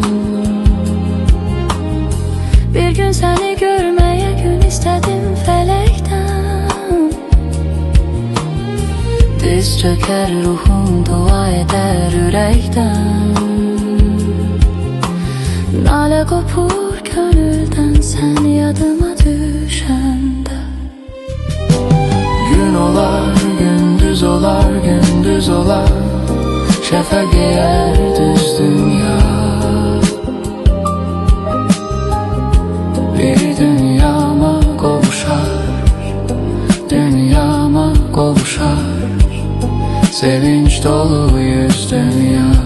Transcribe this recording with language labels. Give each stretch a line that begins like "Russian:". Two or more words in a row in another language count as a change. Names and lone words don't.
Turkish: Bir gün seni görmeye gün istedim felekten. Diz çöker ruhum dua eder yürekten.
Azerbaijani: Nale kopur gönülden sen yadıma düşende. Gün olar, gündüz olar, gündüz olar, şəfəq eyer düz dünya. Bir dünyama qovuşar, dünyama qovuşar, sevinç dolu yüz dünya.